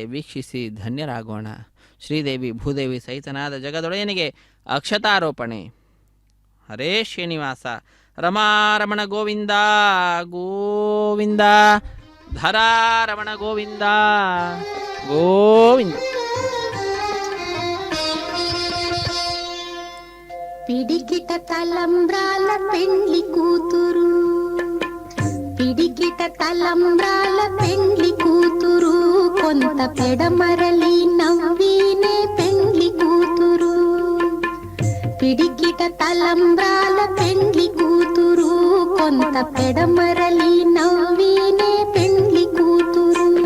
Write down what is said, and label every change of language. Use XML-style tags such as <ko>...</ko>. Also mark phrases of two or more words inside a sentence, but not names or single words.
<kn>ವೀಕ್ಷಿಸಿ ಧನ್ಯರಾಗೋಣ. ಶ್ರೀದೇವಿ ಭೂದೇವಿ ಸಹಿತನಾದ ಜಗದೊಡೆಯನಿಗೆ ಅಕ್ಷತಾರೋಪಣೆ. ಹರೇ ಶ್ರೀನಿವಾಸ ರಮಾರಮಣ ಗೋವಿಂದ ಗೋವಿಂದ ಧರಾರಮಣ ಗೋವಿಂದ ಗೋವಿಂದ.</kn> <te>పిడికిట తలంబ్రాల పెండ్లి కూతురు పిడికిట తలంబ్రాల పెండ్లి కూతురు కొంత పెడమరలి నవ్వినే పెండ్లి కూతురు పిడికిట తలంబ్రాల పెండ్లి కూతురు కొంత పెడమరలి నవ్వినే పెండ్లి కూతురు</te>